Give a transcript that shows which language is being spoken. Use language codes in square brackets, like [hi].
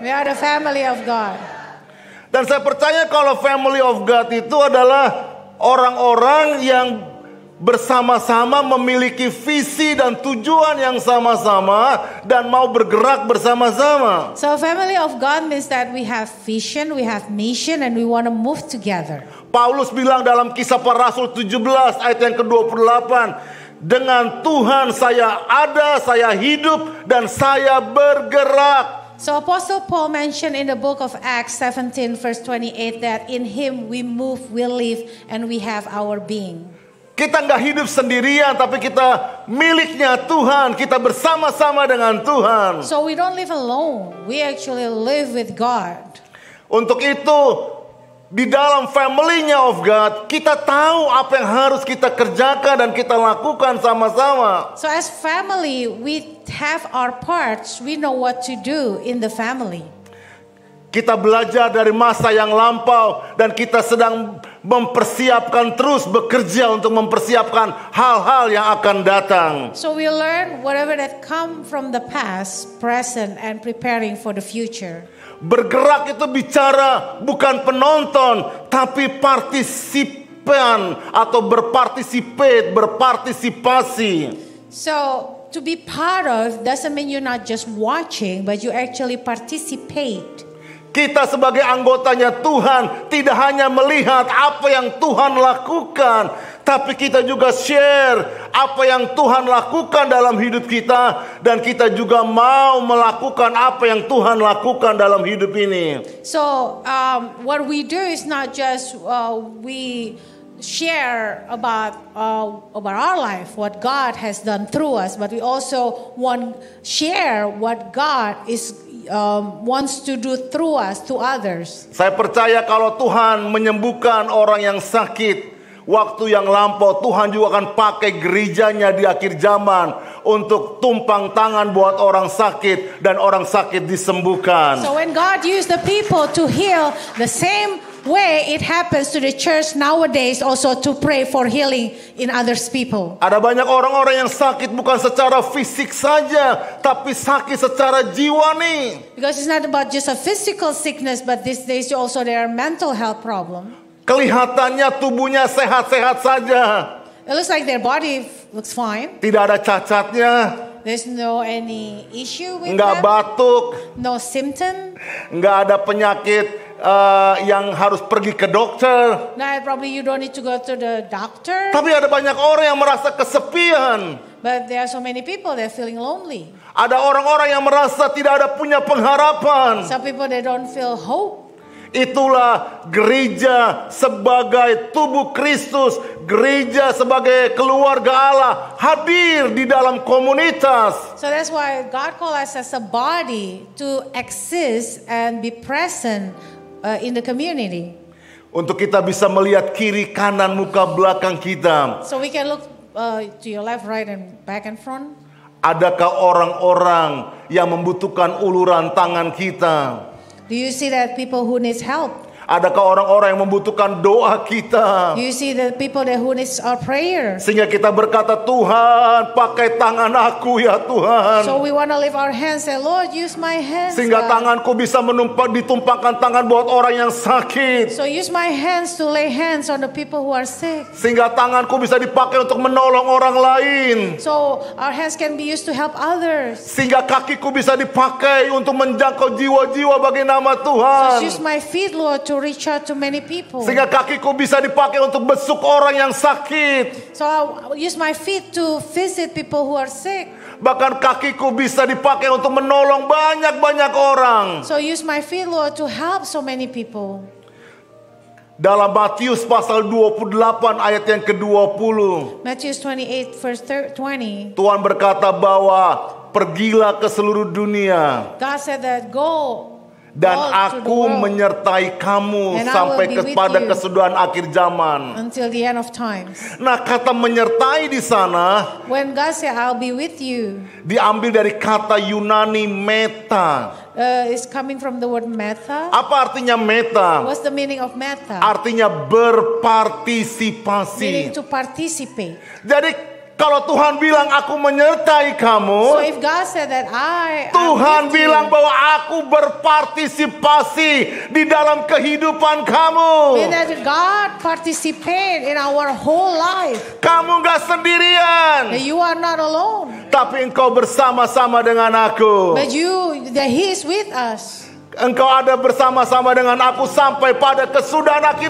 [en] We are the family of God. [id] Dan saya percaya kalau [en] family of God [id] itu adalah orang-orang yang bersama-sama memiliki visi dan tujuan yang sama-sama dan mau bergerak bersama-sama. [en] So family of God means that we have vision, we have mission, and we want to move together. [id] Paulus bilang dalam Kisah Para Rasul 17 ayat yang ke-28, dengan Tuhan saya ada, saya hidup, dan saya bergerak. [en] So Apostle Paul mentioned in the book of Acts 17 verse 28 that in him we move, we live, and we have our being. [id] Kita nggak hidup sendirian, tapi kita miliknya Tuhan. Kita bersama-sama dengan Tuhan. [en] So we don't live alone. We actually live with God. [id] Untuk itu, di dalam family-nya of God, kita tahu apa yang harus kita kerjakan dan kita lakukan sama-sama. [en] So as family, we have our parts. We know what to do in the family. [id] Kita belajar dari masa yang lampau dan kita sedang mempersiapkan terus bekerja untuk mempersiapkan hal-hal yang akan datang. [en] So we learn whatever that come from the past, present, and preparing for the future. [id] Bergerak itu bicara bukan penonton, tapi partisipan atau berpartisipasi. [en] So to be part of doesn't mean you're not just watching, but you actually participate. [id] Kita sebagai anggotanya Tuhan tidak hanya melihat apa yang Tuhan lakukan, tapi kita juga share apa yang Tuhan lakukan dalam hidup kita, dan kita juga mau melakukan apa yang Tuhan lakukan dalam hidup ini. [en] So what we do is not just we share about our life, what God has done through us, but we also want share what God wants to do through us to others. [id] Saya percaya kalau Tuhan menyembuhkan orang yang sakit waktu yang lampau, Tuhan juga akan pakai gerejanya di akhir zaman untuk tumpang tangan buat orang sakit dan orang sakit disembuhkan. [en] So when God used the people to heal, the same way it happens to the church nowadays also to pray for healing in others people. [id] Ada banyak orang-orang yang sakit bukan secara fisik saja, tapi sakit secara jiwa nih. [en] Because it's not about just a physical sickness, but these days also there are mental health problem. [id] Kelihatannya tubuhnya sehat-sehat saja. [en] It looks like their body looks fine. [id] Tidak ada cacatnya. [en] There's no any issue with [id] Nggak [en] them. [id] batuk. [en] No symptom. [id] Nggak ada penyakit yang harus pergi ke dokter. [en] Now probably you don't need to go to the doctor. [id] Tapi ada banyak orang yang merasa kesepian. [en] But there are so many people that are feeling lonely. [id] Ada orang-orang yang merasa tidak ada punya pengharapan. [en] Some people they don't feel hope. [id] Itulah gereja sebagai tubuh Kristus, gereja sebagai keluarga Allah hadir di dalam komunitas. [en] So that's why God calls us as a body to exist and be present in the community. [id] Untuk kita bisa melihat kiri kanan muka belakang kita. [en] So we can look to your left, right, and back and front. [id] Adakah orang-orang yang membutuhkan uluran tangan kita? [en] Do you see that people who needs help? [id] Adakah orang-orang yang membutuhkan doa kita? [en] Do you see the people that who needs our prayer? [id] Sehingga kita berkata, Tuhan pakai tangan aku ya Tuhan. [en] So we want to lift our hands and say, Lord, use my hands. [id] Sehingga [en] God. [id] tanganku bisa ditumpangkan tangan buat orang yang sakit. [en] So use my hands to lay hands on the people who are sick. [id] Sehingga tanganku bisa dipakai untuk menolong orang lain. [en] So our hands can be used to help others. [id] Sehingga kakiku bisa dipakai untuk menjangkau jiwa-jiwa bagi nama Tuhan. [en] So use my feet, Lord, to reach out to many people. [id] Sehingga kakiku bisa dipakai untuk besuk orang yang sakit. [en] So I'll use my feet to visit people who are sick. [id] Bahkan kakiku bisa dipakai untuk menolong banyak-banyak orang. [en] So use my feet, Lord, to help so many people. [id] Dalam Matius pasal 28 ayat yang ke-20. [en] Matthew 28 verse 20. [id] Tuhan berkata bahwa pergilah ke seluruh dunia. [en] God said that go. [id] Dan [en] all to the [id] aku [en] world [id] menyertai kamu [en] and I [id] sampai [en] will be with [id] kepada [en] you [id] kesudahan akhir zaman. [en] until the end of times. [id] Nah, kata menyertai di sana [en] When God said I'll be with you, [id] diambil dari kata Yunani meta. [en] it's coming from the word meta. [id] Apa artinya meta? [en] What's the meaning of meta? [id] Artinya berpartisipasi. [en] Meaning to participate. [id] Jadi kalau Tuhan bilang aku menyertai kamu, [en] So if God said that I'm [id] Tuhan [en] with [id] bilang [en] you, [id] bahwa aku berpartisipasi di dalam kehidupan kamu. [en] mean that God participate in our whole life. [id] Kamu gak sendirian, [en] That you are not alone. [id] tapi engkau bersama-sama dengan aku. But that He is with us. Engkau ada bersama-sama dengan aku sampai pada kesudahan akhir